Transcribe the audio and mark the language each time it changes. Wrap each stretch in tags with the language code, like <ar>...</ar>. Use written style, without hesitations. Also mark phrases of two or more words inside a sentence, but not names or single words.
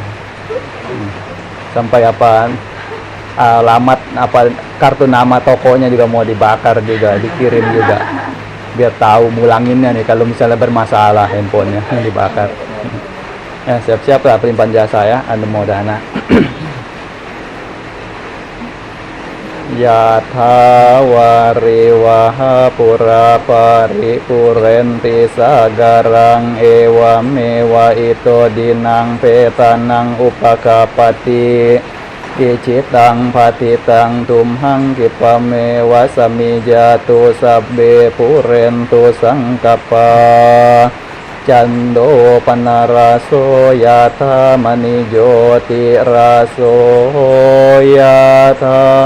<id>Sampai alamat kartu nama tokonya juga mau dibakar juga, dikirim juga, biar tahu mulanginnya nih kalau misalnya bermasalah handphonenya dibakar. Ya, siap-siap lah pelimpahan jasa ya, Anumodana.</id> <pi>ยะถาวาริวหาปุราปาริปุเรนติสาการังเอวเมวะอิโตดินัง เปตานังอุปกาปติอิจิตังภติตังตุมหังกิปะเมวะสมิจาตุสัพเบปุเรนตุสังกปาจันโดปนาราโสยะธามณิโยติราโสยะธา</pi>